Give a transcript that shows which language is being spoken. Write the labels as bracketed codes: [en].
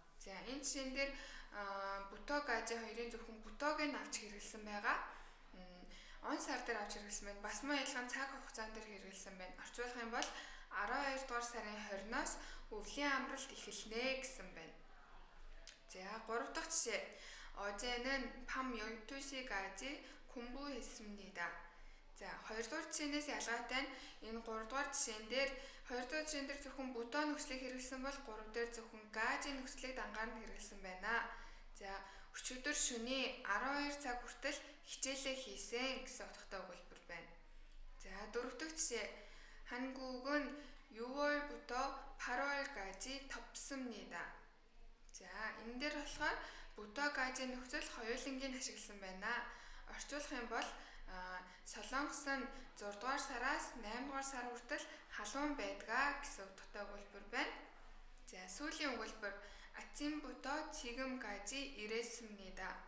[mn] За, энэ жишээн дээр бутогажи хоёрын зөвхөн бутогийг авч хэрэглэсэн байгаа. Он сар дээр авч хэрэглэсэн байна. Бас мөн адилхан цаг хугацаан дээр хэрэглэсэн байна. Орчуулах юм бол 12 дугаар сарын 20-оос өвлийн амралт эхэлнэ гэсэн байна. За, гурав дахь жишээ. [ko] 어제는 밤 12시까지 공부했습니다. [mn] За, 2 дугаар жишээнээс ялгаатай нь энэ 3 дугаар жишээн дээр 2 дугаар жишээн дээр зөвхөн бутоо нөхцөлийг хэрэглэсэн бол 3 дээр зөвхөн гажи нөхцөлийг дангаар нь хэрэглэсэн байна. За, өчигдөр шөнийн 12 цаг хүртэл хичээлээ хийсэн гэсэн утгатай өгүүлбэр байна. За, 4 дахь жишээ. [ko] 한국은 6월부터 8월까지 덥습니다. [mn] За, энэ дээр болохоор бутоо гажи нөхцөл хоёулангийн ашигласан байна. Орчуулах юм бол Солонгос нь 6 дугаар сараас 8 дугаар сар хүртэл халуун байдгаа гэсэн утгатай өгүүлбэр байна. За, сүүлийн өгүүлбэр [ko] 아침부터 지금까지 일했습니다.